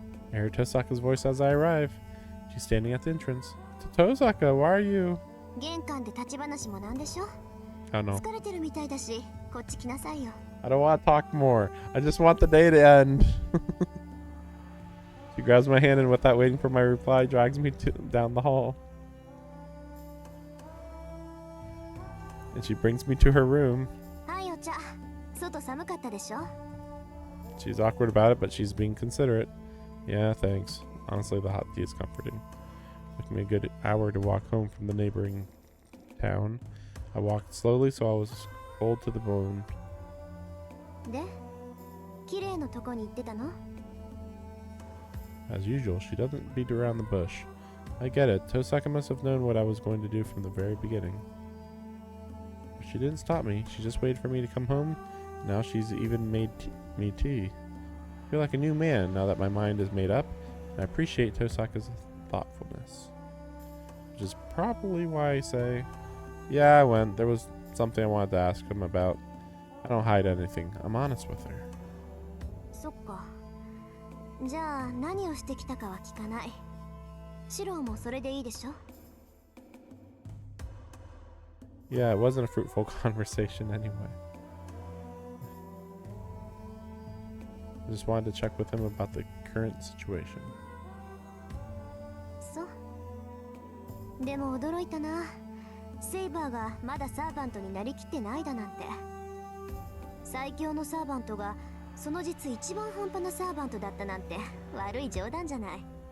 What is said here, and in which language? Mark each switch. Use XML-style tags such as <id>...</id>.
<en>I hear Tosaka's voice as I arrive. She's standing at the entrance. Tosaka, why are you?</en> <ja>玄関で立ち話もなんでしょ</ja> <en>Oh no.</en> <ja>疲れてるみたいだし、こっち来なさいよ。</ja> <en>I don't want to talk more. I just want the day to end. She grabs my hand and without waiting for my reply, drags me down the hall. And she brings me to her room.</en> <ja>はい、お茶。外寒かったでしょ</ja> <en>She's awkward about it, but she's being considerate. Yeah, thanks. Honestly, the hot tea is comforting. Took me a good hour to walk home from the neighboring town. I walked slowly, so I was cold to the bone.</en> <ja>で、綺麗なとこに行ってたの</ja> <en>As usual, she doesn't beat around the bush. I get it. Tosaka must have known what I was going to do from the very beginning. But she didn't stop me. She just waited for me to come home. Now she's even made me tea. I feel like a new man now that my mind is made up, and I appreciate Tosaka's thoughtfulness. Which is probably why I say, yeah, I went. There was something I wanted to ask him about. I don't hide anything. I'm honest with her.</en> <ja>そっか。じゃあ何をしてきたかは聞かない。シロもそれでいいでしょ</ja> <en>Yeah, it wasn't a fruitful conversation anyway. I just wanted to check with him about the current situation.</en> <ja>そうでも驚いたな。セイバーがまだサーバントになりきってないだなんて。最強のサーバントがその実一番半端なサーバントだったなんて悪い冗談じゃない。</ja>